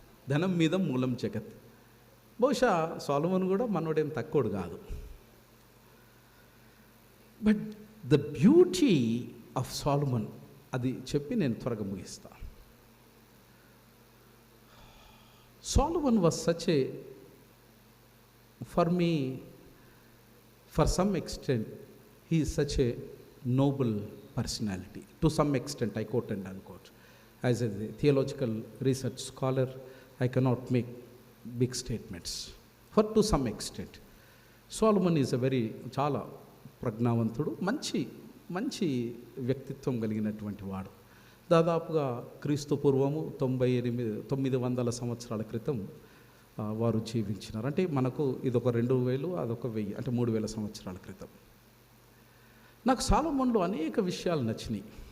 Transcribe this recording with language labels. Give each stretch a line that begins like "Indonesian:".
Telugu: ధనం మీద మూలం జగత్. బహుశా సొలొమన్ కూడా మనోడేం తక్కువడు కాదు.
English: but the beauty of Solomon,
Telugu: అది చెప్పి నేను త్వరగా ముగిస్తా.
English: Solomon was such a, for me, for some extent, he is such a noble personality. To some extent, I quote and unquote. As a theological research scholar, I cannot make big statements. For to some extent, Solomon is a very,
Telugu: చాలా ప్రజ్ఞావంతుడు, మంచి వ్యక్తిత్వం కలిగినటువంటి వాడు. దాదాపుగా క్రీస్తు పూర్వము 900 సంవత్సరాల క్రితం వారు జీవించినారు. అంటే మనకు ఇదొక 2000, అదొక 1000, అంటే 3000 సంవత్సరాల క్రితం. నాకు సొలొమన్లో అనేక విషయాలు నచ్చినాయి.